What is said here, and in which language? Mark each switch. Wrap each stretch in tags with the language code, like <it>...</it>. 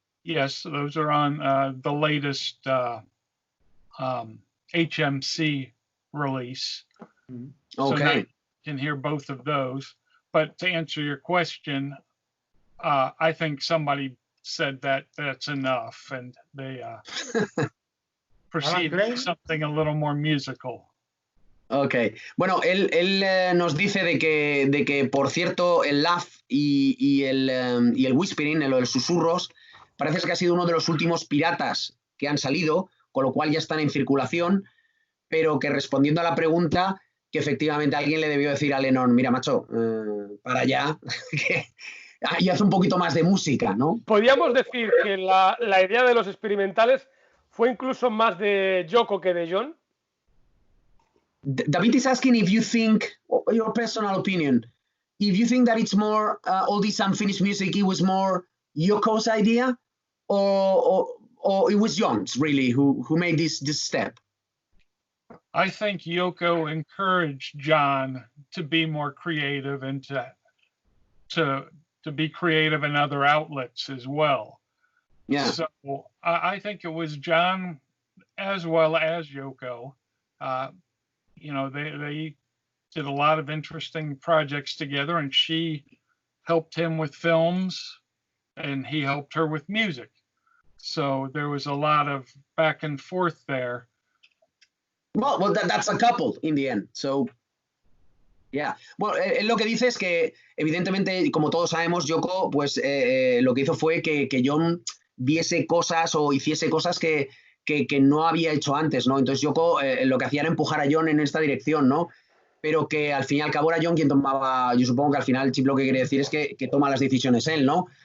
<en>Yes, those are on the latest HMC release. Okay. So now you can hear both of those. But to answer your question, I think somebody said that that's enough, and they proceeded with something a little more musical.</en> <es>Ok, bueno, él nos dice de que, por cierto, el Laugh y el Whispering, lo de los susurros, parece que ha sido uno de los últimos piratas que han salido, con lo cual ya están en circulación, pero que respondiendo a la pregunta, que efectivamente alguien le debió decir a Lennon, mira, macho, para allá, y haz un poquito más de música, ¿no? Podríamos decir que la idea de los experimentales fue incluso más de Yoko que de John.</es> <en>David is asking if you think, your personal opinion, if you think that it's more, all this unfinished music, it was more Yoko's idea, or it was John's, really, who made this step? I think Yoko encouraged John to be more creative and to be creative in other outlets as well. Yeah. So I think it was John as well as Yoko. You know, they did a lot of interesting projects together, and she helped him with films and he helped her with music. So there was a lot of back and forth there. Well, that's a couple in the end. So, yeah.</en> <es>Bueno, él lo que dice es que, evidentemente, como todos sabemos, Yoko, pues lo que hizo fue que John viese cosas o hiciese cosas que no había hecho antes, ¿no? Entonces Yoko lo que hacía era empujar a John en esta dirección, ¿no? Pero que al fin y al cabo era John quien tomaba, yo supongo que al final Chip lo que quiere decir es que toma las decisiones él, ¿no?</es>